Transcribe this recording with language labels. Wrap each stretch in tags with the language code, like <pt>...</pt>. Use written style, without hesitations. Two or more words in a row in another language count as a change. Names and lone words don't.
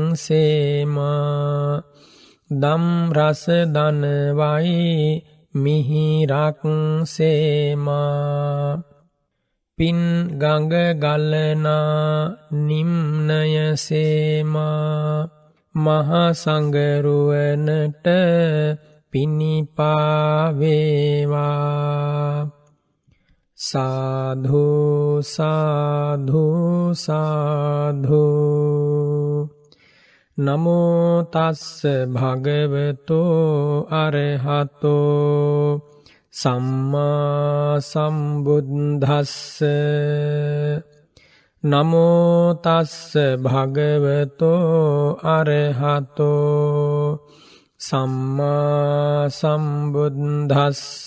<si>සේමා දම් රස දනවයි මිහිරක් සේමා පින් ගඟ ගලනා නිම්නය සේමා මහ සංගරුවනට පිනිපා වේවා සාධු සාධු සාධු.</si> <pi>නමෝ තස්ස භගවතෝ අරහතෝ සම්මා සම්බුද්දස්ස. නමෝ තස්ස භගවතෝ අරහතෝ සම්මා සම්බුද්දස්ස.</pi>